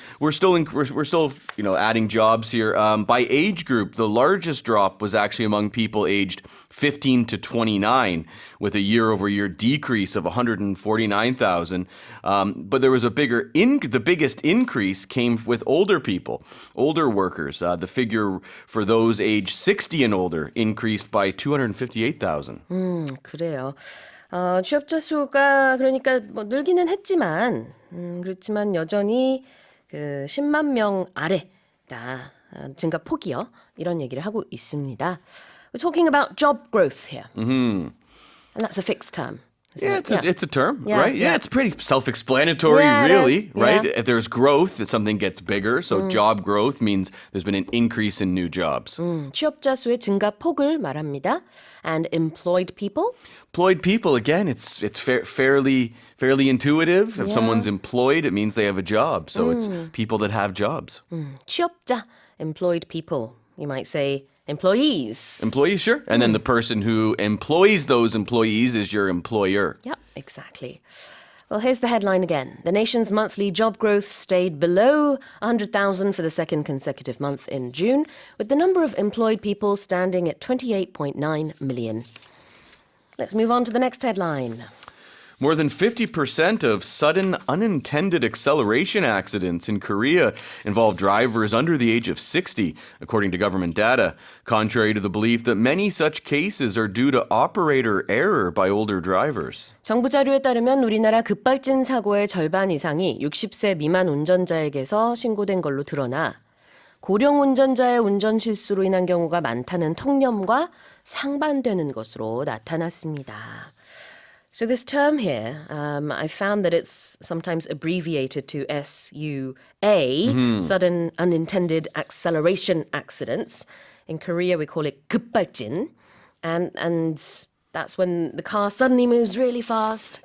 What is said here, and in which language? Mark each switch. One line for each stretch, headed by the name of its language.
English: We're still adding jobs here. By age group, the largest drop was actually among people aged 15 to 29, with a year-over-year decrease of 149,000. But there was the biggest increase came with older people, older workers. The figure for those aged 60 and older increased by 258,000.
Korean: 그래요. 취업자 수가 그러니까 뭐 늘기는 했지만 그렇지만 여전히 그 10만 명 아래다. 증가 폭이요. 이런 얘기를 하고 있습니다.
English: We're talking about job growth here. And that's a fixed term. Yeah, it's a term, Yeah, right? Yeah, it's pretty self-explanatory, Yeah, it really, is. right? Yeah. If there's growth, if something gets bigger. So job growth means there's been an increase in new jobs.
Korean: 취업자 수의 증가 폭을 말합니다.
English: And employed people? Employed people, again, it's fairly intuitive. If someone's employed, it means they have a job. So it's people that have jobs. 취업자, employed people. You might say employees. Employees, sure. And then the person who employs those employees is your employer. Yep, exactly. Well, here's the headline again. The nation's monthly job growth stayed below 100,000 for the second consecutive month in June, with the number of employed people standing at 28.9 million. Let's move on to the next headline. More than 50% of sudden unintended acceleration accidents in Korea involve drivers under the age of 60, according to government data, contrary to the belief that many such cases are due to operator error by older drivers.
Korean: 정부 자료에 따르면 우리나라 급발진 사고의 절반 이상이 60세 미만 운전자에게서 신고된 걸로 드러나 고령 운전자의 운전 실수로 인한 경우가 많다는 통념과 상반되는 것으로 나타났습니다.
English: So this term here, I found that it's sometimes abbreviated to SUA, sudden unintended acceleration accidents. In Korea, we call it 급발진, and that's when the car suddenly moves really fast.